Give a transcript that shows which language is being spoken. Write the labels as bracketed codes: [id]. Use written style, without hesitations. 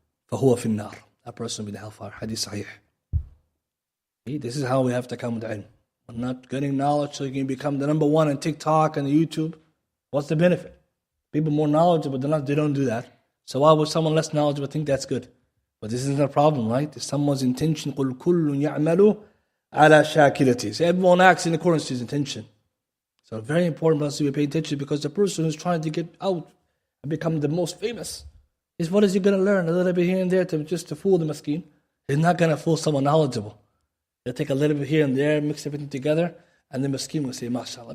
[ar] فهو في النار. [en] That person will be the hellfire. Hadith sahih. Okay, this is how we have to come with ilm. We're not getting knowledge so you can become the number one on TikTok and YouTube. What's the benefit? People more knowledgeable than us, they don't do that. So why would someone less knowledgeable think that's good? But this isn't a problem, right? If someone's intention, [ar] قُلْ كُلٌّ يَعْمَلُ عَلَى شَاكِلَتِهِ. [en] So everyone acts in accordance to his intention. So very important for us to pay attention, because the person who's trying to get out and become the most famous is, what is he going to learn? A little bit here and there just to fool the maskeen. He's not going to fool someone knowledgeable. He'll take a little bit here and there, mix everything together, and the maskeen will say, MashaAllah.